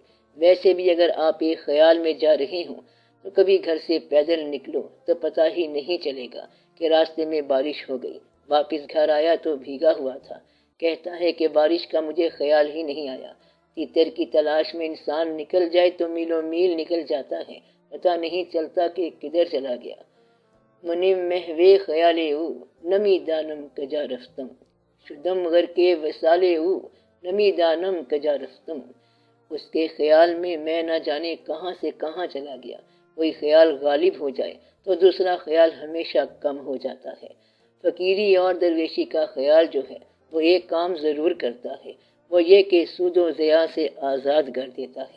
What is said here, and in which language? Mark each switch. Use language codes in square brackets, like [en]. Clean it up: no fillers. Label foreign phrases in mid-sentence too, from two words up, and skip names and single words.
[ur] ویسے بھی اگر آپ ایک خیال میں جا رہے ہوں تو کبھی گھر سے پیدل نکلو تو پتہ ہی نہیں چلے گا کہ راستے میں بارش ہو گئی، واپس گھر آیا تو بھیگا ہوا تھا۔ کہتا ہے کہ بارش کا مجھے خیال ہی نہیں آیا۔ تیتر کی تلاش میں انسان نکل جائے تو میلوں میل نکل جاتا ہے، پتہ نہیں چلتا کہ کدھر چلا گیا۔ [fa] منم محوے خیالے او نمی دانم کجا رفتم، شدم غر کے وسالے او نمی دانم کجا رفتم۔ [ur] اس کے خیال میں نہ جانے کہاں سے کہاں چلا گیا۔ کوئی خیال غالب ہو جائے تو دوسرا خیال ہمیشہ کم ہو جاتا ہے۔ فقیری اور درویشی کا خیال جو ہے وہ ایک کام ضرور کرتا ہے، وہ یہ کہ سود و ضیاع سے آزاد کر دیتا ہے۔